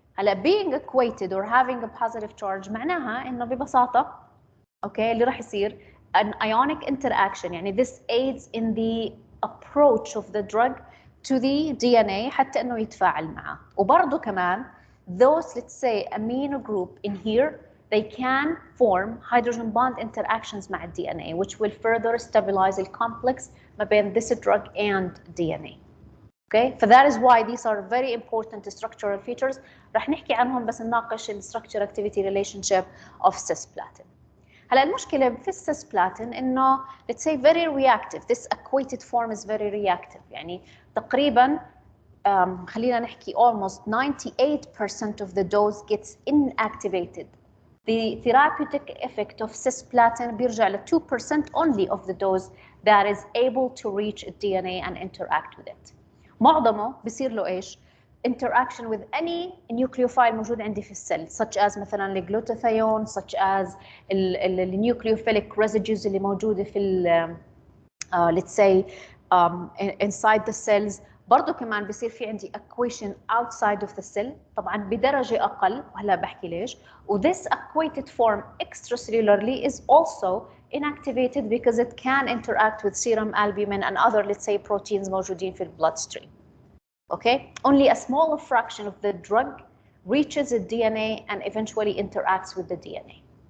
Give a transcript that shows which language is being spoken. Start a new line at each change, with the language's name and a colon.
English: هلا being equated or having a positive charge
Arabic: معناها إنه ببساطة,
English: okay,
Arabic: اللي راح يصير
English: an ionic interaction, يعني this aids in the approach of the drug to the DNA
Arabic: حتى إنه يتفاعل معه. وبرضه كمان
English: those, let's say, amino group in here they can form hydrogen bond interactions مع DNA, which will further stabilize the complex
Arabic: ما بين
English: this drug and DNA. Okay, so that is why these are very important structural features.
Arabic: رح نحكي عنهم بس نناقش ال
English: structure activity relationship of cisplatin.
Arabic: هلا المشكلة في السيسبلاتين إنه
English: let's say very reactive. This equated form is very reactive.
Arabic: يعني تقريبا خلينا نحكي
English: almost 98% of the dose gets inactivated. The therapeutic effect of cisplatin
Arabic: بيرجع ل
English: 2% only of the dose that is able to reach the DNA and interact with it.
Arabic: معظمه بصير له ايش؟ interaction with any nucleophile موجود عندي في السيل such as مثلا الجلوتاثيون such as النيوكليوفيليك residues اللي موجوده في let's say inside the cells. برضه كمان بصير في عندي
English: equation outside of the cell
Arabic: طبعا بدرجه اقل وهلا بحكي ليش.
English: و this equated form extracellularly is also inactivated because it can interact with serum albumin and other let's say proteins
Arabic: موجودين في
English: bloodstream. Okay, only a small fraction of the drug reaches the DNA and eventually interacts with the DNA.